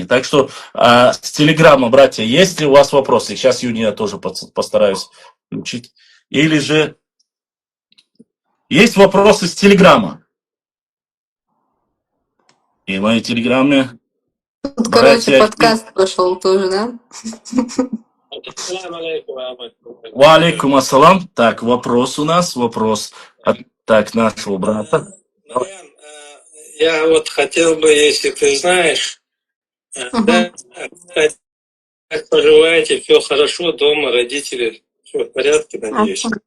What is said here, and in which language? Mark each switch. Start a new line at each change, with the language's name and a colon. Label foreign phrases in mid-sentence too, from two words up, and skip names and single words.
Russian: Так что с Телеграма, братья, есть ли у вас вопросы? Сейчас Юни я тоже постараюсь включить. Или же есть вопросы с Телеграма? И в моей Телеграме... Тут, короче, подкаст пошел тоже, да?
Arabic: وعليكم السلام.
Russian: Так, вопрос у нас, вопрос от нашего брата. Я вот хотел бы, если ты знаешь, да, как поживаете, все хорошо, дома, родители, все в порядке, надеюсь.